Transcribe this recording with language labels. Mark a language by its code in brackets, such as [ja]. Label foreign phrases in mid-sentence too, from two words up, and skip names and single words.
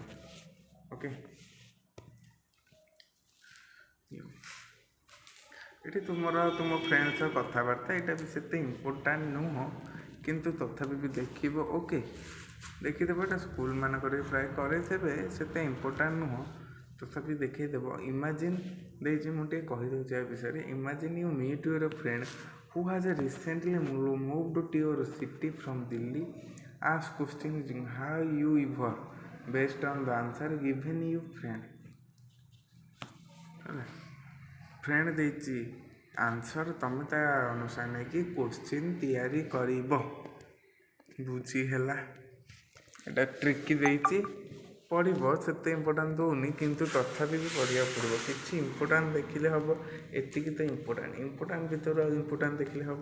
[or] ଓକେ, ଏଠି ତୁମ ଫ୍ରେଣ୍ଡ ସହ କଥାବାର୍ତ୍ତା, ଏଇଟା ବି ସେତେ ଇମ୍ପୋର୍ଟାଣ୍ଟ ନୁହଁ, କିନ୍ତୁ ତଥାପି ବି ଦେଖିବ। ଓକେ, ଦେଖିଦେବ। ଏଇଟା ସ୍କୁଲମାନଙ୍କରେ ପ୍ରାୟ କରେଇଦେବେ, ସେତେ ଇମ୍ପୋର୍ଟାଣ୍ଟ ନୁହଁ, ତଥାପି ଦେଖେଇଦେବ। ଇମାଜିନ୍ ଦେଇଛି, ମୁଁ ଟିକେ କହିଦେଉଛି ୟା ବିଷୟରେ। [en] imagine you meet your friend who has recently moved to your city from Delhi. Ask question using how you ever based on the answer given you friend. [or] ଫ୍ରେଣ୍ଡ ଦେଇଛି ଆନ୍ସର୍, ତମେ ତା ଅନୁସାରେ ନେଇକି କୋଶ୍ଚିନ୍ ତିଆରି କରିବ। ବୁଝି ହେଲା? ଏଇଟା ଟ୍ରିକି ଦେଇଛି, ପଢ଼ିବ। ସେତେ ଇମ୍ପୋର୍ଟାଣ୍ଟ ଦେଉନି, କିନ୍ତୁ ତଥାପି ବି ପଢ଼ିବାକୁ ପଡ଼ିବ। କିଛି ଇମ୍ପୋର୍ଟାଣ୍ଟ ଦେଖିଲେ ହେବ, ଏତିକି ତ ଇମ୍ପୋର୍ଟାଣ୍ଟ ଭିତରୁ ଆଉ ଇମ୍ପୋର୍ଟାଣ୍ଟ ଦେଖିଲେ ହେବ।